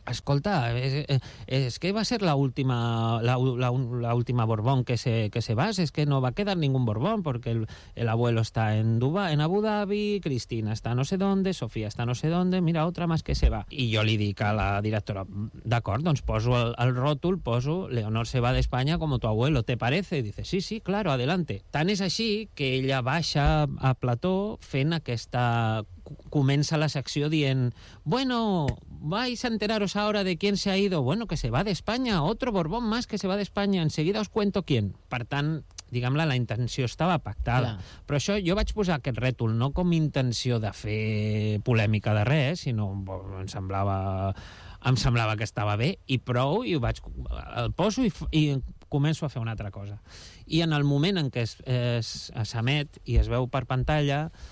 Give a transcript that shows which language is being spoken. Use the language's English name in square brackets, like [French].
[Catalan] Escolta, és que va ser l'última Borbón que se va, és que no va quedar ningú Borbón, perquè [Spanish] el abuelo [Catalan] està en Dubai, en Abu Dhabi, Cristina està [Spanish] no sé dónde, [Catalan] Sofía està no sé dónde, [Spanish] mira, otra más que se va. [Catalan] I jo li dic a la directora, d'acord, doncs poso el ròtol, poso Leonor [Spanish] se va d'Espanya como tu abuelo, ¿te parece? Y dice, sí, sí, claro, adelante. [Catalan] Tant és així que ella baixa a plató fent aquesta... comença la secció dient, [Spanish] bueno, vais a enteraros ahora de quién se ha ido. Bueno, que se va de España, otro Borbón más que se va de España. Enseguida os cuento quién. [Catalan] Per tant, diguem-la, la intenció estava pactada. Clar. Però això, jo vaig posar aquest rètol no com intenció de fer polèmica de res, sinó em semblava que estava bé i prou, i el poso i començo a fer una altra cosa. I en el moment en què s'emet i es veu per pantalla,